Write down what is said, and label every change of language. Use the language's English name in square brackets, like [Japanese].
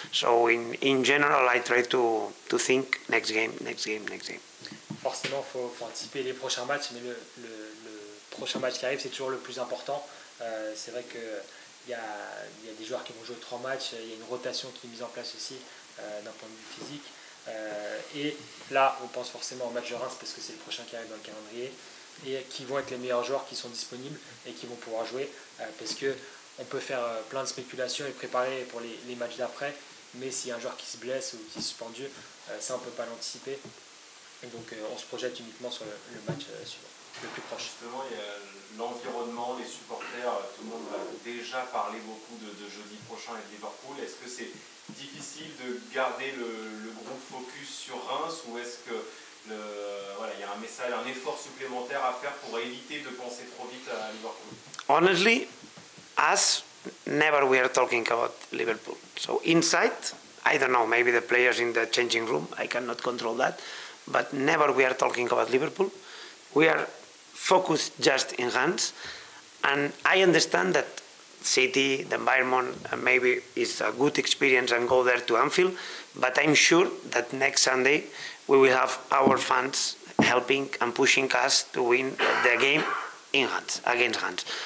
[English] So in general, I try to think next game. [French] Forcément, faut anticiper les prochains matchs, mais le prochain match qui arrive, c'est toujours le plus important. C'est vrai qu'il y a des joueurs qui vont jouer 3 matchs, il y a une rotation qui est mise en place aussi d'un point de vue physique. Et là, on pense forcément au match de Reims parce que c'est le prochain qui arrive dans le calendrier, et qui vont être les meilleurs joueurs qui sont disponibles et qui vont pouvoir jouer, parce qu'on peut faire plein de spéculations et préparer pour les matchs d'après, mais s'il y a un joueur qui se blesse ou qui est suspendu, ça on ne peut pas l'anticiper, et donc on se projette uniquement sur le match suivant, le plus proche. Justement, il y a l'environnement, les supporters, tout le monde va déjà parler beaucoup de jeudi prochain et de Liverpool. Est-ce que c'est difficile de garder le groupe focus sur Reims, ou est-ce que il y a un message, un effort supplémentaire à faire pour éviter de penser trop vite à Liverpool? [English] Honestly, us never we are talking about Liverpool. So inside, I don't know, maybe the players in the changing room, I cannot control that, but never we are talking about Liverpool. We are focused just in hands, and I understand that City, the environment, maybe is a good experience and go there to Anfield, but I'm sure that next Sunday we will have our fans helping and pushing us to win the game in hands, against hands.